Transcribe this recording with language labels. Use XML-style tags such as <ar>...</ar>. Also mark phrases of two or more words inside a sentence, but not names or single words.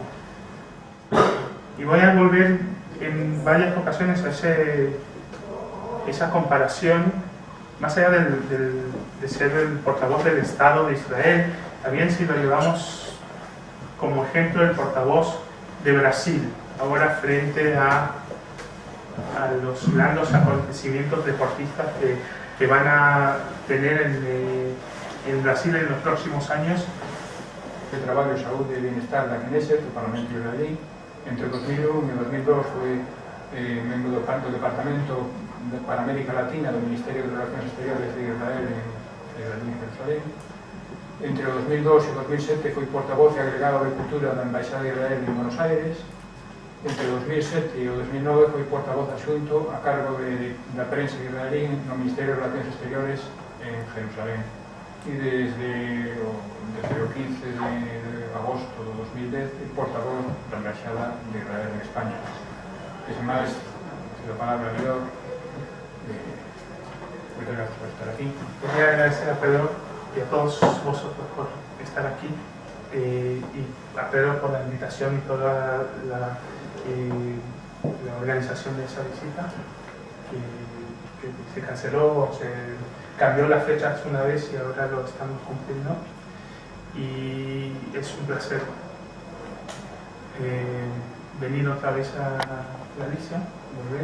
<es>Y voy a volver en varias ocasiones a esa comparación, más allá de ser el portavoz del Estado de Israel, también si lo llevamos como ejemplo el portavoz de Brasil, ahora frente a los grandes acontecimientos deportistas que van a tener en Brasil en los próximos años.</es> <gl>El traballo, saúde e bienestar da Knesset, do Parlamento israelí. Entre 2001 e 2002 foi membro do Departamento para América Latina do Ministerio de Relacións Exteriores de Israel en Jerusalén. Entre o 2002 e 2007 foi portavoz e agregado de Cultura da Embaixada de Israel en Buenos Aires. Entre o 2007 e o 2009 foi portavoz adxunto a cargo da prensa israelí no Ministerio de Relacións Exteriores en Jerusalén. E desde o 15 de agosto de 2010 é portavoz da Embaixada de Israel en España.</gl> <es>Es máis, la palabra Pedro. Muchas gracias por estar aquí. Quería agradecer a Pedro y a todos vosotros por estar aquí y a Pedro por la invitación y toda la organización de esa visita que se canceló o se cambió las fechas una vez y ahora lo estamos cumpliendo y es un placer venir otra vez a Galicia, volver.</es>